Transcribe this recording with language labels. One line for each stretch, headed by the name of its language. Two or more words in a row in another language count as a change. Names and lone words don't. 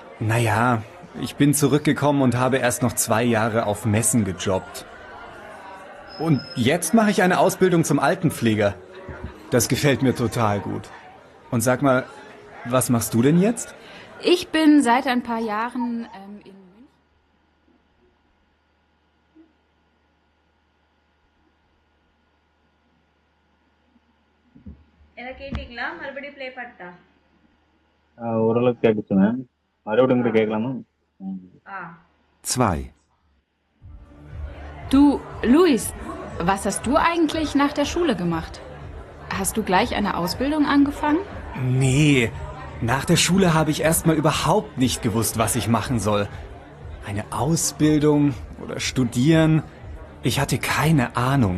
German: Naja, ich bin zurückgekommen und habe erst noch 2 Jahre auf Messen gejobbt. Und jetzt mache ich eine Ausbildung zum Altenpfleger. Das gefällt mir total gut. Und sag mal, was machst du denn jetzt? Ich bin seit ein paar Jahren in München.
Tamil: என்ன கேட்டிங்களா? மறுபடியும் ப்ளே பண்ணட்டா? ஓரளவுக்கு கேட்டுச்சு மேம். மறுபடியும் கூட கேட்கலாமா? ஆ.
German: Zwei. Du, Luis, was hast du eigentlich nach der Schule gemacht? Hast du gleich eine Ausbildung angefangen? Nee, nach der Schule habe ich erstmal überhaupt nicht gewusst, was ich machen soll. Eine Ausbildung oder studieren, ich hatte keine Ahnung.